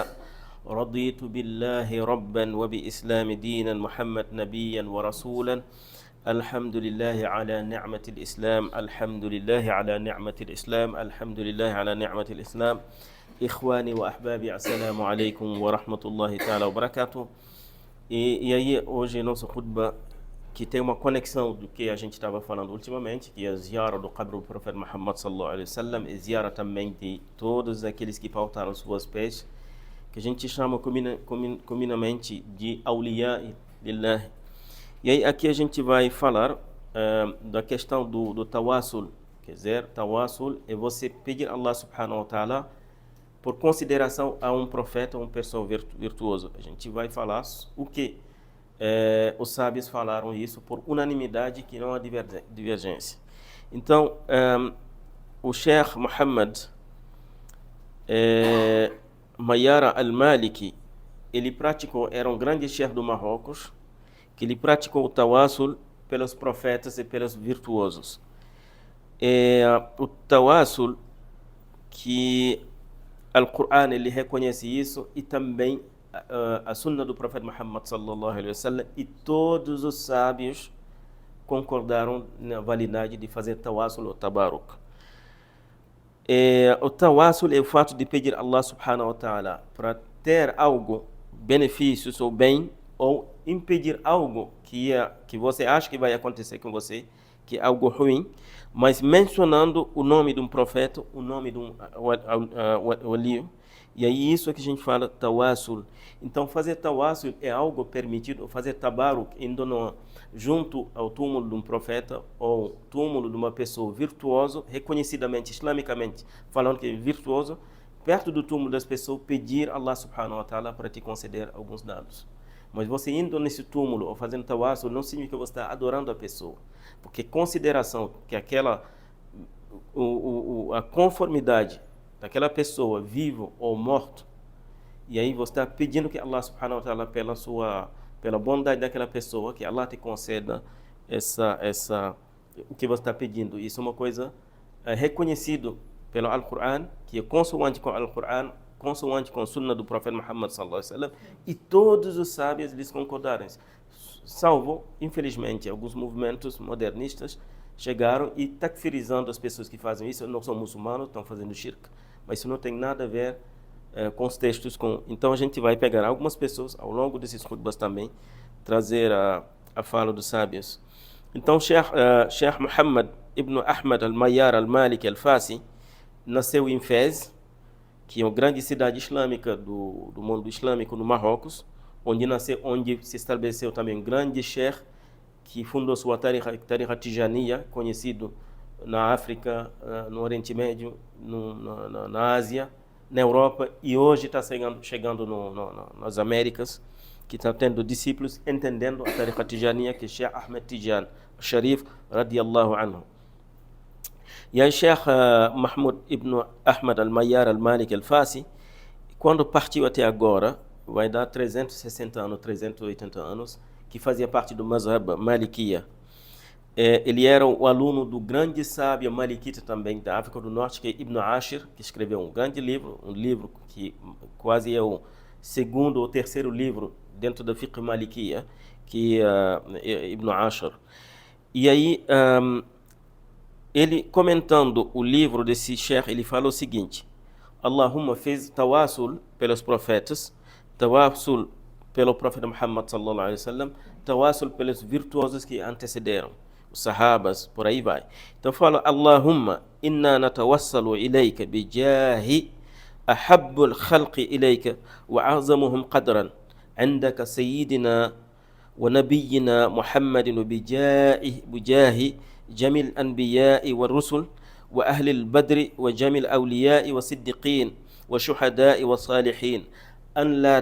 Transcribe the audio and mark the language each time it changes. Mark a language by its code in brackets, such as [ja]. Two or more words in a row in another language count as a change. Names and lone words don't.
[ar] رضيت بالله ربا وبإسلام دينا محمد نبيا ورسولا. الحمد لله على نعمة الإسلام، الحمد لله على نعمة الإسلام، الحمد لله على نعمة الإسلام. إخواني وأحبابي، السلام عليكم ورحمة الله تعالى وبركاته. [pt] E aí, hoje, nossa khutba, que tem uma conexão do que a gente estava falando ultimamente, que é a ziara do Qabr do Profeta Muhammad [ar] صلى الله عليه وسلم, [pt] e ziara também de todos aqueles que faltaram suas pés, que a gente chama comumente de [ar] أولياء لله. [pt] E aí aqui a gente vai falar da questão do tawassul. Quer dizer, tawassul é você pedir a [ar] الله سبحانه وتعالى [pt] por consideração a um profeta, uma pessoa virtuosa. A gente vai falar o que os sábios falaram isso por unanimidade, que não há divergência. Então, o Sheikh Muhammad Mayara al-Maliki, ele praticou, era um grande Sheikh do Marrocos, que ele praticou o tawassul pelos profetas e pelos virtuosos. O tawassul, que Al-Qur'an ele reconhece isso, e também a sunna do profeta Muhammad [ar] صلى الله عليه وسلم, [pt] e todos os sábios concordaram na validade de fazer tawassul ou tabaruk. O tawassul é o fato de pedir a [ar] الله سبحانه وتعالى [pt] para ter algo, benefícios ou bem, ou impedir algo que você acha que vai acontecer com você, que é algo ruim, mas mencionando o nome de um profeta, o nome de um wali. E aí isso é que a gente fala tawassul. Então fazer tawassul é algo permitido, fazer tabaruk indo junto ao túmulo de um profeta ou túmulo de uma pessoa virtuosa, reconhecidamente, islamicamente, falando que é virtuoso, perto do túmulo das pessoas, pedir a [ar] الله سبحانه وتعالى [pt] para te conceder alguns dados. Mas você indo nesse túmulo ou fazendo tawassul não significa que você está adorando a pessoa, porque consideração que a conformidade daquela pessoa, vivo ou morto, e aí você está pedindo que [ar] الله سبحانه وتعالى, [pt] pela bondade daquela pessoa, que Allah te conceda o que você está pedindo. Isso é uma coisa reconhecido pelo Al-Qur'an, que é consoante com o Al-Qur'an, consoante com a sunna do profeta Muhammad [ar] صلى الله عليه وسلم, [pt] e todos os sábios eles concordaram. Salvo, infelizmente, alguns movimentos modernistas chegaram e takfirizando as pessoas que fazem isso, não são muçulmanos, estão fazendo shirk. Mas isso não tem nada a ver com os textos. Então a gente vai pegar algumas pessoas ao longo desses khutbas também, trazer a fala dos sábios. Então Sheikh Muhammad ibn Ahmad al-Mayyar al-Maliki al-Fasi nasceu em Fez, que é uma grande cidade islâmica do mundo islâmico no Marrocos, onde se estabeleceu também um grande sheikh que fundou sua [ar] طريقة تجانية, [pt] conhecido na África, no Oriente Médio, na Ásia, na Europa, e hoje está chegando nas Américas, que está tendo discípulos entendendo a [ar] طريقة تجانية, [pt] que é Sheikh Ahmed Tijan Sharif [ar] رضي الله عنه. [pt] E aí Sheikh Mahmoud ibn Ahmad al-Mayyar al-Maliki al-Fasi, quando partiu até agora, vai dar 360 anos, 380 anos, que fazia parte do [ar] مذهب مالكية. [pt] Ele era o aluno do grande sábio malikita também da África do Norte, que é Ibn Ashir, que escreveu um grande livro, um livro que quase é o segundo ou terceiro livro dentro da [ar] فقه مالكية, [pt] que é Ibn Ashir. E aí, ele comentando o livro desse sheikh, ele fala o seguinte: Allahumma fez tawassul pelos profetas, tawassul pelo profeta Muhammad [ar] صلى الله عليه وسلم, [pt] tawassul pelos virtuosos que antecederam. Ou sahabas, por aí vai. Então fala, [ar] اللهم إنا نتوسل إليك بجاه أحب الخلق إليك وأعظمهم قدرا عندك سيدنا ونبينا محمد بجاه جميع الأنبياء والرسل وأهل البدر وجميع الأولياء والصديقين وشهداء والصالحين أن لا